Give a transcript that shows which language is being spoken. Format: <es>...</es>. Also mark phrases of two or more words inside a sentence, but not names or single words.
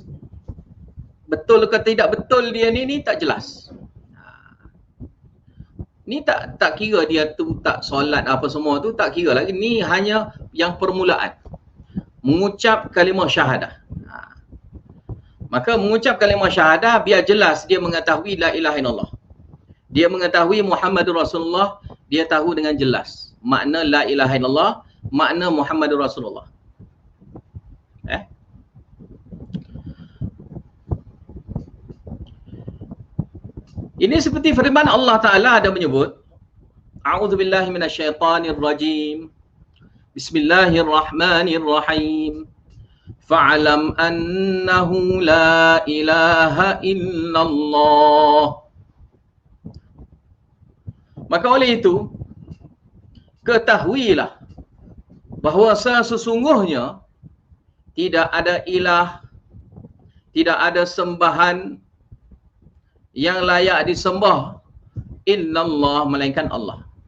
<ms>Betul ke tidak betul dia ni tak jelas. Ni tak kira dia tu tak solat apa semua tu, tak kira lagi. Ni hanya yang permulaan. Mengucap kalimah syahadah. Maka mengucap kalimah syahadah biar jelas dia mengetahui</ms> <ar>لا إله إلا الله.</ar> <ms>Dia mengetahui</ms> <ar>محمد رسول الله,</ar> <ms>dia tahu dengan jelas makna</ms> <ar>لا إله إلا الله,</ar> <ms>makna</ms> <ar>محمد رسول الله.</ar> <ms>Ini seperti firman Allah Ta'ala ada menyebut,</ms> <ar>أعوذ بالله من الشيطان الرجيم. بسم الله الرحمن الرحيم. فاعلم أنه لا إله إلا الله.</ar> <ms>Maka oleh itu, ketahuilah bahawa sesungguhnya tidak ada ilah, tidak ada sembahan yang layak disembah illallah, melainkan Allah.</ms>